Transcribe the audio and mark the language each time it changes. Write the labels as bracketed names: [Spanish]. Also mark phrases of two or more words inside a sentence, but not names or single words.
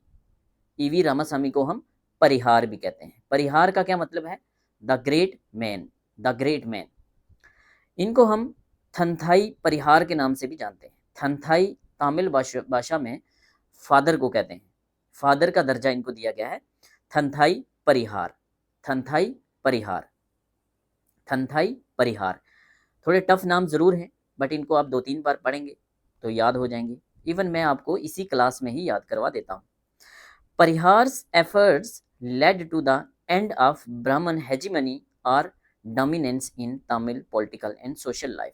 [Hindi] ईवी रामासामी को हम परिहार भी कहते हैं। परिहार का क्या मतलब है? [English] the great man, the great man. [Hindi] इनको हम थनथाई परिहार के नाम से भी जानते हैं। थनथाई तमिल भाषा में फादर को कहते हैं। फादर का दर्जा इनको दिया गया है। थनथाई परिहार, थनथाई परिहार, थनथाई परिहार। थोड़े टफ नाम ज़रूर हैं, बट इनको आप 2-3 बार पढ़ेंगे तो याद हो जाएंगे। इवन मैं आपको इसी क्लास में ही याद करवा देता हूँ। [English] Parihar's efforts led to the end of Brahmin hegemony और dominance in Tamil political and social life।